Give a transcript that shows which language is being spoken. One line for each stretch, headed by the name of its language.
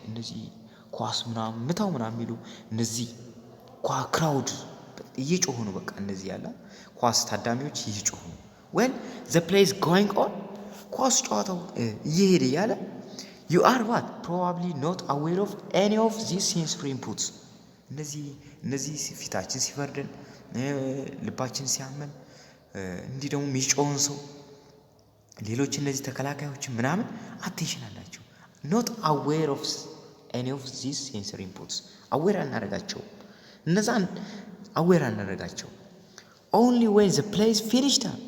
Amharic: እነዚህ ኳስ ምናምን የሚሉ እነዚህ ክራውድ እየጮሁ ነው። በቃ እነዚህ ያለ ኳስ ታዳሚዎች እየጮሁ ነው።
English: well the play is going on.
Amharic: ኳስ ጨዋታው እየሄደ ያለ
English: you are what probably not aware of any of these sensory inputs.
Amharic: እነዚህ ፊታችን ሲፈርደን ልባችን ሲያመን እንዲህ ደግሞ የሚጮውን ሰው ሌሎች እነዚህ ተከላካዮች ምናምን አቴንሽን አላቸው።
English: not aware of any of these sensory inputs aware
Amharic: አናረጋቸው እነዛን
English: aware
Amharic: አናረጋቸው
English: only when the play is finished